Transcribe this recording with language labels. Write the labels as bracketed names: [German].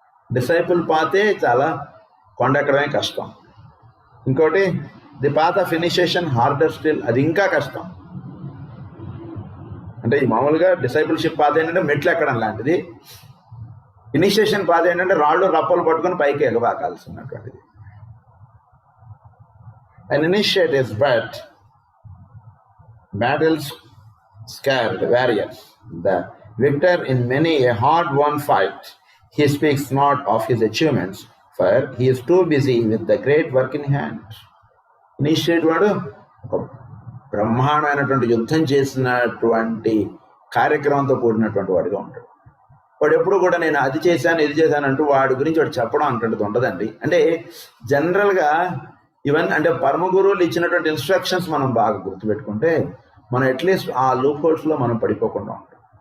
[Telugu] Disciple పాతే చాలా కొండెక్కడమే కష్టం. ఇంకోటి [English] the path of initiation harder still, [Telugu] అది ఇంకా కష్టం. అంటే ఈ మామూలుగా డిసైపుల్షిప్ పాత ఏంటంటే మెట్లు ఎక్కడం లాంటిది. ఇనిషియేషన్ పాత ఏంటంటే రాళ్ళు రప్పలు పట్టుకొని పైకి ఎగబాకాల్సినటువంటిది. [English] An initiate is but battles scared warriors, the victor in many a hard-won fight. He speaks not of his achievements, for he is too busy with the great work in hand. [Telugu] Initiate వాడు ఒక బ్రహ్మాండమైనటువంటి యుద్ధం చేసినటువంటి కార్యక్రమంతో కూడినటువంటి వాడిగా ఉంటాడు. వాడు ఎప్పుడు కూడా నేను అది చేశాను ఇది చేశాను అంటూ వాడి గురించి వాడు చెప్పడం అంటుండదు ఉండదండి. అంటే జనరల్గా ఇవన్నీ అంటే పరమ గురువులు ఇచ్చినటువంటి ఇన్స్ట్రక్షన్స్ మనం బాగా గుర్తుపెట్టుకుంటే మనం అట్లీస్ట్ ఆ లూప్ హోల్స్లో మనం పడిపోకుండా ఉంటాం.